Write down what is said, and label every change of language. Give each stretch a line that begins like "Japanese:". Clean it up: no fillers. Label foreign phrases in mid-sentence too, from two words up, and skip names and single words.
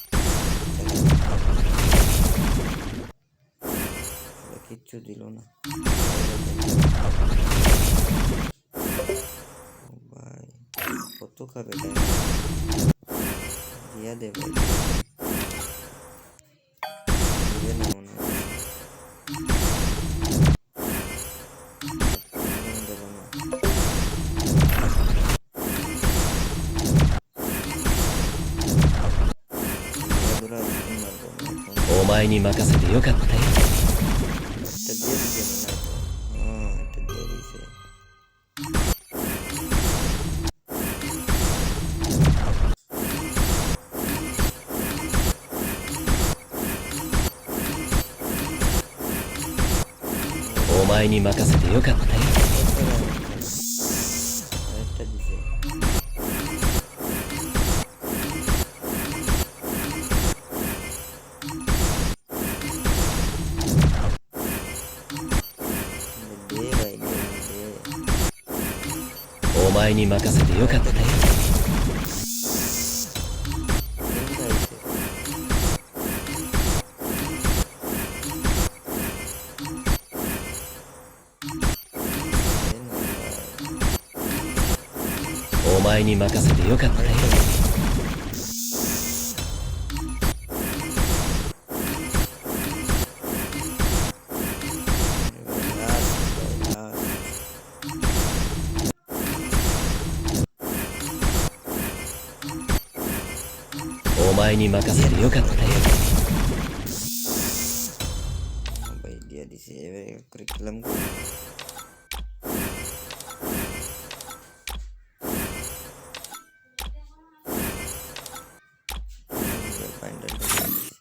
Bangla: কিচ্ছু দিল না ভাই, কত খাবে দিয়া দে ভাই, দিবে না মনে হয়। দিল না। দৌড়া স্পিন মারবো না এখন। う。
Japanese: お前に任せてよかったよ。
Bangla: একটা দিয়ে দিছে মনে হয় তো। হ্যাঁ, একটা দিয়ে দিছে। ও
Japanese: お前に任せてよかったよ。
Bangla: আরেকটা দিছে। দে ভাই, দে দে।
Japanese: お前に任せてよかったよ。
Bangla: তিনটা দিছে। দে না ভাই।
Japanese: お前に任せてよかったよ。
Bangla: আরেকটা দিছে। এবার লাস্ট ভাই, লাস্ট।
Japanese: お前に任せてよかったよ。
Bangla: ভাই দিয়ে দিছে। এবার এক করে খেলাম কই? বান্ডেলটা দিয়ে দিছে।